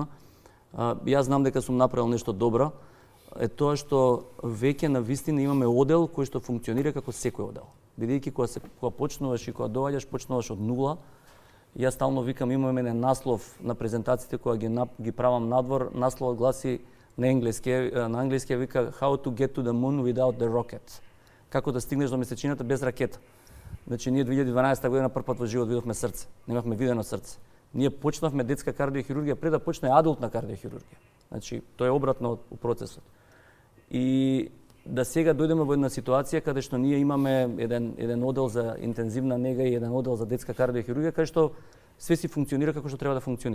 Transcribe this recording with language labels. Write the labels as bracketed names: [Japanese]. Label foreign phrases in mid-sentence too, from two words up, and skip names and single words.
[Macedonian] Јас знам дека сум направил нешто добро. Е тоа што веќе на вистина имаме одел кој што функционира како секој одел. Бидејќи кога почнуваш и кога доаѓаш, почнуваш од нула. Јас стално викам, имаме еден наслов на презентациите кога ги правам надвор, насловот гласи на англиски вика [English] How to get to the moon without the rocket. [Macedonian] Како да стигнеш до месечината без ракета. Значи ние 2012 година прв пат во живот видовме срце. Немавме видено срце. Ние почнавме детска кардиохирургија пред да почне адултна кардиохирургија. Значи тоа е обратно у процесот. И да сега дојдеме во една ситуација каде што ние имаме еден одел за интензивна нега и еден одел за детска кардиохирургија каде што све си функционира како што треба да функционира.